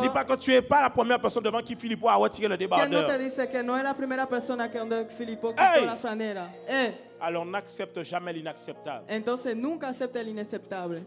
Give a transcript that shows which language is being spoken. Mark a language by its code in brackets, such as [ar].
[fr] dit pas que tu n'es pas la première personne devant qui Filippo a retiré le [es] ¿Quién no te [fr] débardeur? [es] dice que no es la primera persona que donde Filipo quitó Hey! la franera? [fr] Alors n'accepte jamais l'inacceptable. [es] Entonces nunca acepte el inaceptable.